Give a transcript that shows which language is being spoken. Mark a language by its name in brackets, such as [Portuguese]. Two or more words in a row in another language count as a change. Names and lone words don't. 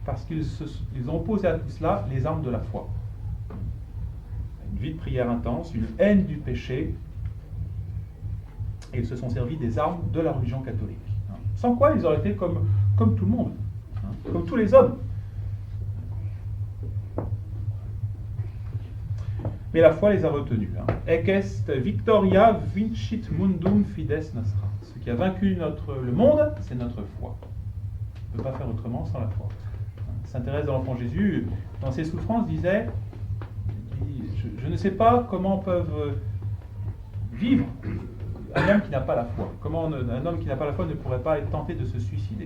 [French] parce qu'ils ont opposé à tout cela les armes de la foi. Une vie de prière intense, une haine du péché, et ils se sont servis des armes de la religion catholique. Sans quoi ils auraient été comme tout le monde, comme tous les hommes. Mais la foi les a retenus. [Latin] Ec est victoria vincit mundum fides nostra. [French] Ce qui a vaincu le monde, c'est notre foi. On ne peut pas faire autrement sans la foi. Sainte Thérèse de l'Enfant Jésus, dans ses souffrances, disait je ne sais pas comment peuvent vivre un homme qui n'a pas la foi. Comment un homme qui n'a pas la foi ne pourrait pas être tenté de se suicider.